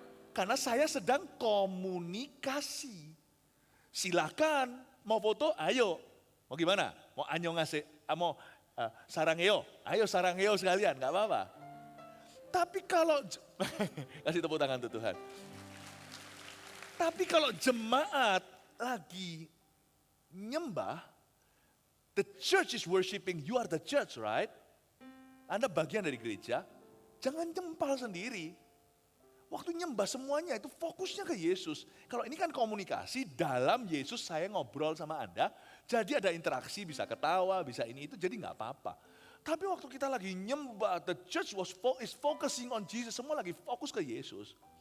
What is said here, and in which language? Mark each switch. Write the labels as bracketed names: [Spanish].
[Indonesian] Karena saya sedang komunikasi. Silakan, mau foto, ayo. Mau gimana? Mau anyo ngasih, mau sarangeo, ayo sarangeo sekalian, gak apa-apa. Tapi kalau, kasih tepuk tangan untuk Tuhan. Tapi kalau jemaat lagi nyembah, [English] the church is worshiping, you are the church, right? [Indonesian] Anda bagian dari gereja, jangan jempal sendiri. Waktu nyembah semuanya itu fokusnya ke Yesus. Kalau ini kan komunikasi, dalam Yesus saya ngobrol sama Anda, jadi ada interaksi, bisa ketawa, bisa ini itu, jadi nggak apa-apa. Tapi waktu kita lagi nyembah, [English] the church is focusing on Jesus, [Indonesian] semua lagi fokus ke Yesus.